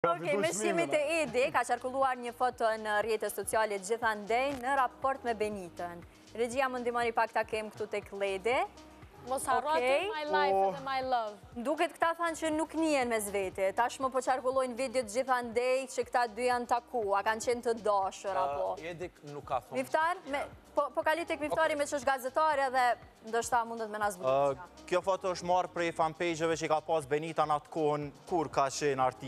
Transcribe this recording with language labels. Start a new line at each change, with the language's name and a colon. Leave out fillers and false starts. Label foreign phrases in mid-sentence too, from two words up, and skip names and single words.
Albanian: Okej, me shqimit e Edi, ka qarkulluar një foto në rrjetet sociale gjithandej në raport me Benitën. Regjia më ndihmoni pak ta kem këtu tek Lede. Mos harroni
English: my life and my love.
Albanian: Duket këta thanë që nuk njihen mes vete. Tashmë po qarkullojnë videot gjithandej që këta dy janë takuar, kanë qenë të dashur apo. Edi nuk ka thonë. Miftar, po kali tek Miftari me që është gazetare dhe ndoshta mundet me na zbuluar. Kjo foto është marrë prej fanpage-eve që ka pas Benita në atë kohën kur ka qenë artiste.